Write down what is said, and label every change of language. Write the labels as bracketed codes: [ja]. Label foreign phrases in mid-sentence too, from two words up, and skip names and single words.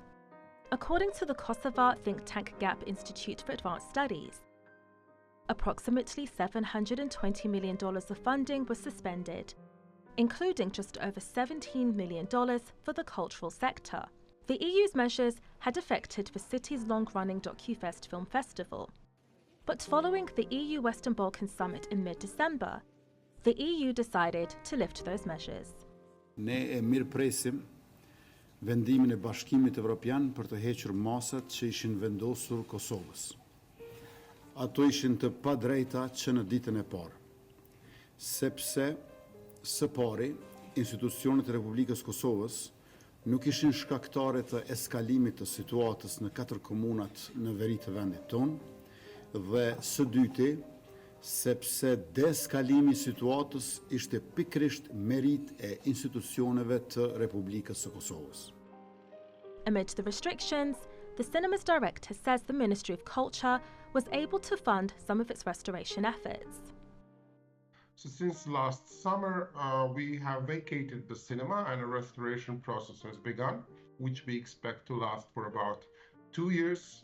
[en] According to the Kosovo think tank GAP Institute for Advanced Studies, approximately $720 million of funding was suspended, including just over $17 million for the cultural sector. The EU's measures had affected the city's long-running DocuFest film festival. But following the EU Western Balkans Summit in mid-December, the EU decided to lift those measures. [sq] Ne e mirpresim vendimin e Bashkimit Evropian për të hequr masat që ishin vendosur Kosovës. Ato ishin të padrejta që në ditën e parë, sepse së pari institucionet e Republikës Kosovës nuk ishin shkaktare të eskalimit të situatës në 4 komunat në veri të vendit tonë, dhe së dyti, sepse deskalimi i situatës ishte pikërisht merit e institucioneve të Republikës së Kosovës. [en] Amid the restrictions, the cinema's director says the Ministry of Culture was able to fund some of its restoration efforts. So since last summer, we have vacated the cinema and a restoration process has begun, which we expect to last for about 2 years.